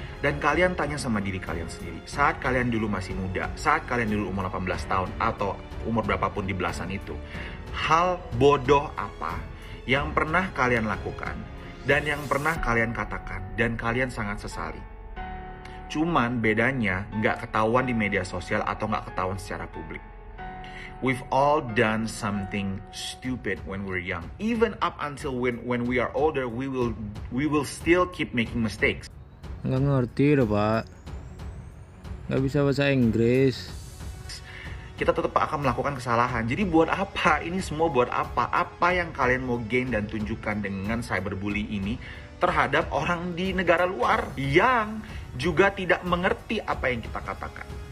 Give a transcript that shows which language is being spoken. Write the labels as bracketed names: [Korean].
[Indonesian] Dan kalian tanya sama diri kalian sendiri, saat kalian dulu masih muda, saat kalian dulu umur 18 tahun, atau umur berapapun di belasan itu, hal bodoh apa yang pernah kalian lakukan, dan yang pernah kalian katakan, dan kalian sangat sesali? Cuman bedanya nggak ketahuan di media sosial atau nggak ketahuan secara publik. [English] We've all done something stupid when we're young. Even up until when we are older, we will still keep making mistakes. [Indonesian] Nggak ngerti deh pak. Nggak bisa bahasa Inggris. kita tetap akan melakukan kesalahan. Jadi buat apa? Ini semua buat apa? Apa yang kalian mau gain dan tunjukkan dengan cyberbully ini terhadap orang di negara luar yang juga tidak mengerti apa yang kita katakan?